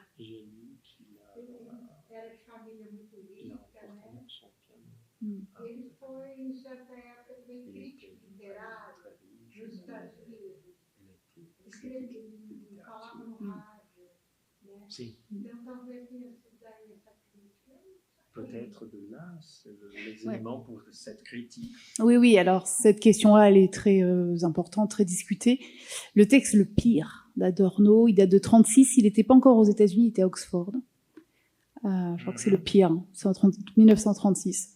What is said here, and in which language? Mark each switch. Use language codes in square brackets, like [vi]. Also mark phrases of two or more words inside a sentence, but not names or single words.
[pt] Ele era de família muito rica, né? Ele foi, em certa época, bem crítico literário nos Estados Unidos. Escrevia, falava no rádio. Né? Sim. Então, talvez tenha sido daí essa crítica. [fr] peut-être de là, c'est les éléments pour cette critique. Oui, oui, alors cette question-là, elle est très importante, très discutée. Le texte Le Pire d'Adorno, il date de 1936, il n'était pas encore aux États-Unis, il était à Oxford. Je crois que c'est Le Pire, hein, c'est en 1936.